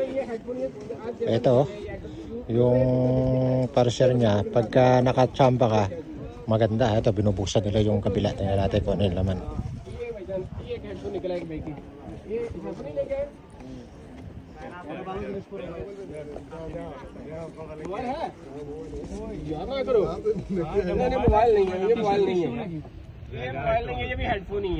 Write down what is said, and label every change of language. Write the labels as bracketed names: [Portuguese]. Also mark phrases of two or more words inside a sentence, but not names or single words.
[Filipino] Ito, yung parcel niya, pagka nakachamba ka, maganda. Ito, binubuksan nila yung kabila. Tingnan natin kung ano yung laman. [Hindi] मोबाइल नहीं है, ये मोबाइल नहीं है, ये भी हेडफोन ही है।